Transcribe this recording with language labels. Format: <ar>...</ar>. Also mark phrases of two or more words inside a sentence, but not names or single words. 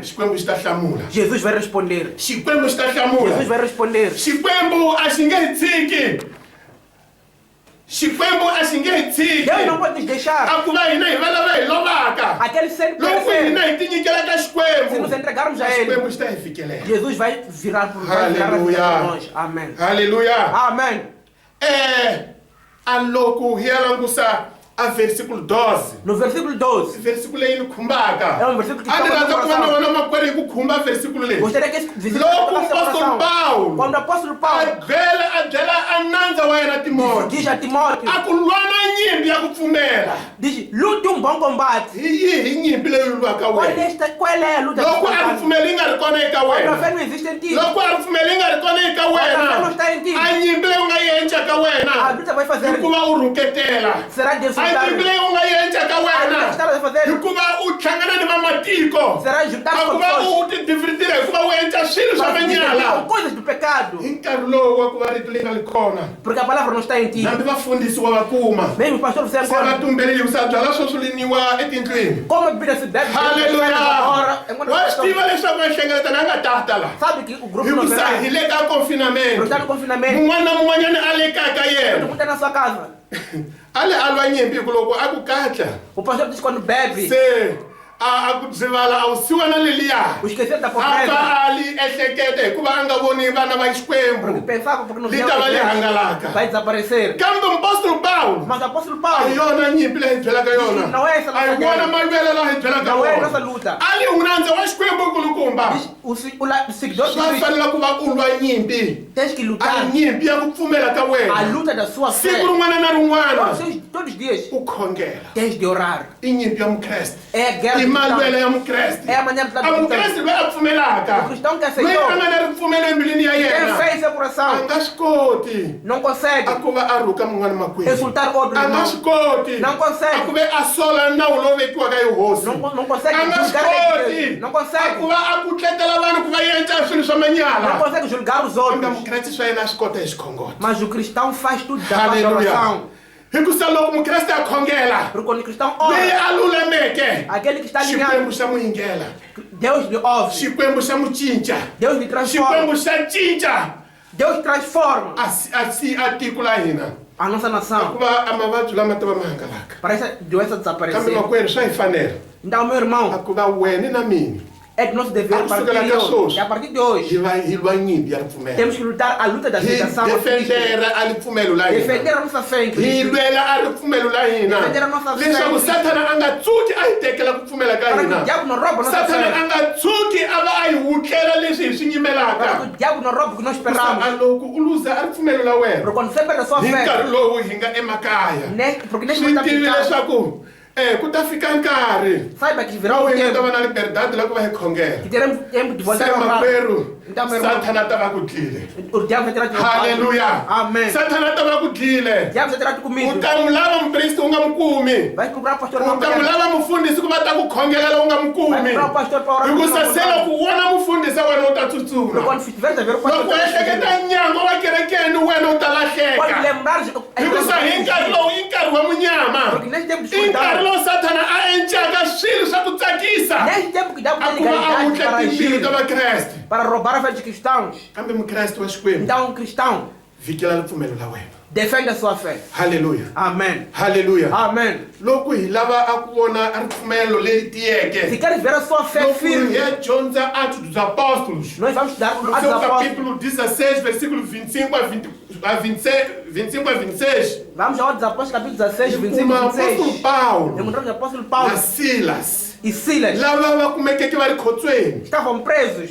<ts>xikwembu xi ta hlamula</ts> <pt>Jesus vai responder.</pt> <ts>xikwembu xi ta hlamula</ts> <pt>Jesus vai responder.</pt> <ts>xikwembu a xi nge hi tshiki xikwembu a xi nge hi tshiki</ts> <pt>Deus não pode nos deixar.</pt> <ts>a ku va hina hi va lava hi lovaka</ts> <pt>Aquele ser</pt> <ts>loko hina</ts> <pt>perfeito.</pt> <ts>hi tinyikelaka</ts> <pt>Se nos</pt> <ts>xikwembu</ts> <pt>entregarmos a Ele,</pt> <ts>xikwembu xi ta hi fikelela</ts> <pt>Jesus vai virar por vai virar a vida Aleluia. por nós. Amém.</pt> <ts>halleluya</ts> <pt>Amém.</pt> <ts>a loko hi ya langusa a versículo 12</ts> <pt>No versículo 12,</pt> <ts>versículo leyi ni khumbaka</ts> <pt>é um versículo que</pt> <ts>a ni</ts> <pt>toca</pt> <ts>rhandza</ts> <pt>no</pt> <ts>ku va na</ts> <pt>coração.</pt> <ts>vona makwerhu hi ku khumba versículo leyi</ts> <pt>Gostaria que esse versículo</pt> <ts>loko</ts> <pt>tocasse o</pt> <ts>apóstolo</ts> <pt>coração.</pt> <ts>paulo</ts> <pt>Quando o apóstolo</pt> <ts>a</ts> <pt>Paulo</pt> <ts>byela a nandza wa yena timoti</ts> <pt>diz a Timóteo,</pt> <ts>a ku lwana nyimpi ya ku pfumela</ts> <pt>diz, lute um bom combate.</pt> <ts>hi yihi nyimpi leyi lwaka wena</ts> <pt>Qual é a luta?</pt> <ts>loko a ripfumeli yi nga ri kona eka</ts> <pt>Quando a</pt> <ts>wena</ts> <pt>fé não existe em ti,</pt> <ts>loko a ripfumeli yi nga ri kona eka</ts> <pt>quando a fé não</pt> <ts>wena</ts> <pt>está em ti,</pt> <ts>a nyimpi leyi u nga yi endlaka</ts> <pt>a</pt> <ts>wena</ts> <pt>luta vai fazer,</pt> <ts>hikuva u rhuketela</ts> <pt>será</pt> <ts>a nyimpi</ts> <pt>desfrutar.</pt> <ts>leyi u nga yi endlaka</ts> <pt>A luta que</pt> <ts>wena</ts> <pt>estava a fazer</pt> <ts>hikuva u hlangana ni vamatiko</ts> <pt>será juntar</pt> <ts>a</ts> <pt>com</pt> <ts>ku va</ts> <pt>pessoas.</pt> <ts>u ti divertira hikuva u endla swilo swa</ts> <pt>Com</pt> <ts>manyala</ts> <pt>coisas do pecado.</pt> <ts>hi nkarhi lowu wa ku va rito leyi nga li kona</ts> <pt>Porque a palavra não está em ti.</pt> <ts>hambi vafundhisiwa va kuma</ts> <pt>Mesmo o pastor você</pt> <ts>se va</ts> <pt>agora,</pt> <ts>tumbeleli ku sa byala swo swiliniwa etindlwini</ts> <pt>como a Bíblia se deve</pt> <ts>halleluya</ts> <pt>enquanto</pt> <ts>wa a swi tiva leswaku enhlengeletana a nga tata la</ts> <pt>sabe que o grupo não</pt> <ts>hikusa</ts> <pt>verá.</pt> <ts>hi le ka</ts> <pt>Não</pt> <ts>confinamento</ts> <pt>está no confinamento.</pt> <ts>mun'wana na mun'wanyana a le kaya ka</ts> <pt>Todo</pt> <ts>yena</ts> <pt>mundo está na sua casa.</pt> <ts>a le a lwa nyimpi hiku loko a ku katla</ts> <pt>O pastor diz quando bebe,</pt> <ts>se a ku dzivala a wu siwa na leliya</ts> <pt>o esquecer da</pt> <ts>a</ts> <pt>pobreza.</pt> <ts>pfa a li ehleketa hikuva a nga voni vana va xikwembu</ts> <pt>Pensava porque não</pt> <ts>li</ts> <pt>tinha</pt> <ts>ta va li</ts> <pt>igreja,</pt> <ts>hangalaka</ts> <pt>vai desaparecer.</pt> <ts>kambe mpostolo paulo</ts> <pt>Mas o apóstolo</pt> <ts>a hi</ts> <pt>Paulo</pt> <ts>yona nyimpi leyi hi byelaka yona</ts> <pt>não é essa</pt> <ts>a hi</ts> <pt>luta</pt> <ts>vona</ts> <pt>dele.</pt> <ts>malwele laha hi byelaka</ts> <pt>Não é nossa</pt> <ts>wona</ts> <pt>luta.</pt> <ts>a li hunandza wa xikwembu nkulukumba</ts> <pt>Diz, o seguidor de</pt> <ts>swa</ts> <pt>Cristo</pt> <ts>fanela ku va u lwa nyimpi</ts> <pt>tens que</pt> <ts>a</ts> <pt>lutar</pt> <ts>nyimpi ya ku pfumela ka a wena</ts> <pt>luta da sua fé.</pt> <ts>siku rin'wana na rin'wana</ts> <pt>Todos os dias</pt> <ts>u khongela</ts> <pt>tens de orar.</pt> <ts>i nyimpi ya mukreste</ts> <pt>É a guerra</pt> <ts>i</ts> <pt>do</pt> <ts>malwele</ts> <pt>cristão.</pt> <ts>ya mukreste</ts> <pt>É a maneira de</pt> <ts>a</ts> <pt>lutar.</pt> <ts>mukreste loyi a pfumelaka</ts> <pt>O cristão que</pt> <ts>loyi</ts> <pt>aceitou</pt> <ts>a nga na ripfumelo embilwini ya</ts> <pt>tem</pt> <ts>yena</ts> <pt>fé em seu</pt> <ts>a</ts> <pt>coração.</pt> <ts>nga swi koti</ts> <pt>Não consegue</pt> <ts>a ku va a rhuka mun'wana makwerhu</ts> <pt>insultar outro</pt> <ts>a nga</ts> <pt>irmão.</pt> <ts>swi koti</ts> <pt>Não</pt> <ts>a ku</ts> <pt>consegue.</pt> <ts>ve a sola nawu lowu vekiwaka hi hosi</ts> <pt>Não consegue</pt> <ts>a nga swi</ts> <pt>julgar a</pt> <ts>koti</ts> <pt>igreja. Não</pt> <ts>a ku</ts> <pt>consegue.</pt> <ts>va a kutletela vanhu ku va endla swilo swa</ts> <pt>Não</pt> <ts>manyala</ts> <pt>consegue julgar os</pt> <ts>kambe</ts> <pt>outros.</pt> <ts>mukreste swa yena a swi kota hi xikhongoto</ts> <pt>Mas o cristão faz tudo da parte da Aleluia. oração.</pt> <ts>hikusa loko mukreste a khongela</ts> <pt>Porque quando o cristão</pt> <ts>leyi</ts> <pt>ora,</pt> <ts>a lulameke</ts> <pt>aquele que está</pt> <ts>xikwembu</ts> <pt>alinhado,</pt> <ts>xa mu yingela</ts> <pt>Deus lhe ouve,</pt> <ts>xikwembu xa mu cinca</ts> <pt>Deus lhe transforma,</pt> <ts>xikwembu xa cinca</ts> <pt>Deus transforma</pt> <ts>a tiko la hina</ts> <pt>a nossa nação</pt> <ts>hikuva a mavabyi lama ta va ma hangalaka</ts> <pt>para essa doença</pt> <ts>kambe</ts> <pt>desaparecer.</pt> <ts>makwerhu swa hi fanela</ts> <pt>Então, meu irmão,</pt> <ts>a ku va wena na mina</ts> <pt>é de nosso dever a partir de hoje. E a partir de hoje,</pt> <ts>hi lwa nyimpi ya ripfumelo</ts> <pt>temos que lutar a luta da</pt> <ts>hi</ts> <pt>aceitação,</pt> <ts>defendera a ripfumelo la hina</ts> <pt>defender a nossa fé em</pt> <ts>hi</ts> <pt>Cristo,</pt> <ts>lwela a ripfumelo la hina</ts> <pt>defender a nossa fé em</pt> <ts>leswaku</ts> <pt>Cristo,</pt> <ts>satana a nga tsuki a hi tekela ku pfumela ka</ts> <pt>para que o</pt> <ts>hina</ts> <pt>diabo não roube a nossa</pt> <ts>satana</ts> <pt>fé,</pt> <ts>a nga tsuki a va a hi wutlela leswi hi swi</ts> <pt>para que</pt> <ts>nyimelaka</ts> <pt>o diabo não roube o que nós esperamos.</pt> <ts>a loko u luza a ripfumelo la wena</ts> <pt>Porque quando você perde a sua</pt> <ts>hi</ts> <pt>fé,</pt> <ts>nkarhi lowu hi nga emakaya</ts> <pt>porque nesse</pt> <ts>swi</ts> <pt>momento</pt> <ts>tivi</ts> <pt>está</pt> <ts>leswaku ku ta fika nkarhi</ts> <pt>saiba que virá</pt> <ts>lowu</ts> <pt>um</pt> <ts>hi nga ta va</ts> <pt>tempo</pt> <ts>na liberdade la ku va hi khongela</ts> <pt>que teremos tempo de</pt> <ts>se</ts> <pt>voltar a orar.</pt> <ts>makwerhu</ts> <pt>Então, meu irmão,</pt> <ts>satana ta va ku dlile</ts> <pt>o diabo vai tirar de</pt> <ts>halleluya</ts> <pt>Amém.</pt> <ts>satana ta va ku</ts> <pt>O</pt> <ts>dlile</ts> <pt>diabo vai tirar de</pt> <ts>u</ts> <pt>comigo.</pt> <ts>ta n'wi lava mupristi u nga mu kumi</ts> <pt>Vai procurar o pastor</pt> <ts>u</ts> <pt>não</pt> <ts>ta n'wi lava mufundhisi ku va ta ku khongelela u nga mu</ts> <pt>Vai</pt> <ts>kumi</ts> <pt>procurar o pastor para orar.</pt> <ts>hikusa se loko u vona mufundhisi wa wena u ta</ts> <pt>Porque</pt> <ts>tsutsuma</ts> <pt>quando tiver a ver o pastor,</pt> <ts>loko u ehleketa nyango wa kerekeni wena u ta</ts> <pt>quando</pt> <ts>lahleka</ts> <pt>lembrar,</pt> <ts>hikusa hi nkarhi lowu i nkarhi wa munyama</ts> <pt>porque nesse tempo de</pt> <ts>i nkarhi</ts> <pt>escutar,</pt> <ts>lowu satana a encaka swilo swa ku tsakisa</ts> <pt>nesse tempo que o diabo</pt> <ts>a</ts> <pt>tem</pt> <ts>ku va a</ts> <pt>legalidade</pt> <ts>wutla</ts> <pt>para</pt> <ts>timbilu</ts> <pt>agir,</pt> <ts>ta vakreste</ts> <pt>para roubar a fé dos cristãos.</pt> <ts>kambe mukreste wa xikwembu</ts> <pt>Então, um cristão</pt> <ts>vhikela ripfumelo la wena</ts> <pt>defende a sua fé.</pt> <ts>halleluya</ts> <pt>Amém.</pt> <ts>halleluya</ts> <pt>Amém.</pt> <ts>loko hi lava a ku vona ripfumelo leyi</ts> <pt>Se</pt> <ts>tiyeke</ts> <pt>queres ver a sua fé</pt> <ts>loko hi</ts> <pt>firme,</pt> <ts>ya dyondza Atos dos Apóstolos</ts> <pt>nós vamos estudar no Atos seu dos Apóstolos. capítulo 16 versículo 25 a 26 Vamos ao Atos dos Apóstolos, capítulo 16, 25 uma e apóstolo 26. Paulo Encontramos o apóstolo na Paulo Silas e Silas.</pt> <ts>lava va kumekeke va ri khotsweni</ts> <pt>Estavam presos</pt>